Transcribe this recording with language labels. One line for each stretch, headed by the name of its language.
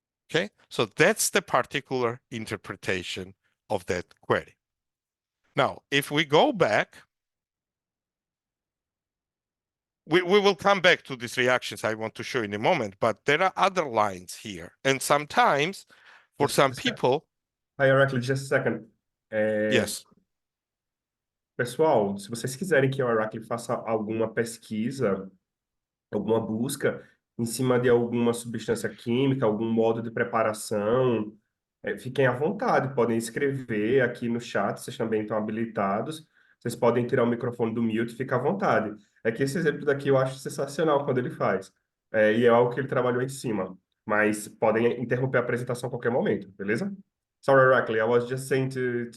English: Okay, so that's the particular interpretation of that query. Now, if we go back, we will come back to these reactions I want to show in a moment, but there are other lines here. And sometimes, for some people, Hi, Oracle, just a second. yes,
Portuguese: Pessoal, se vocês quiserem que o Oracle faça alguma pesquisa, alguma busca em cima de alguma substância química, algum modo de preparação, fiquem à vontade, podem escrever aqui no chat, vocês também estão habilitados. Vocês podem tirar o microfone do mute, fica à vontade. É que esse exemplo daqui eu acho sensacional quando ele faz. E é algo que ele trabalhou em cima. Mas podem interromper a apresentação a qualquer momento, beleza?
English: Sorry, Oracle, I was just saying to